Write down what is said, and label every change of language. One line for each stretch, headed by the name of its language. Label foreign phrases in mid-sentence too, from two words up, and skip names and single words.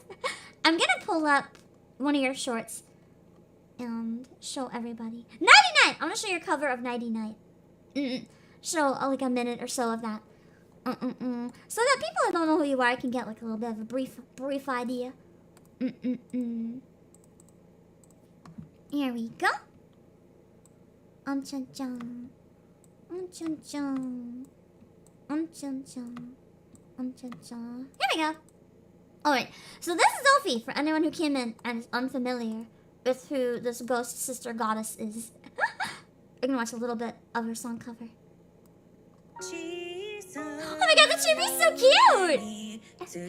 English: I'm gonna pull up one of your shorts and show everybody. Nighty Night! I want to show your cover of Nighty Night. Show like a minute or so of that. So that people that don't know who you are can get like a little bit of a brief idea. Here we go. Chun chun. Chun chun. Chun chun. Chun chun. Here we go. Alright, so this is Ophi for anyone who came in and is unfamiliar with who this ghost sister goddess is. We're gonna watch a little bit of her song cover. Oh my god, the chibi's so cute!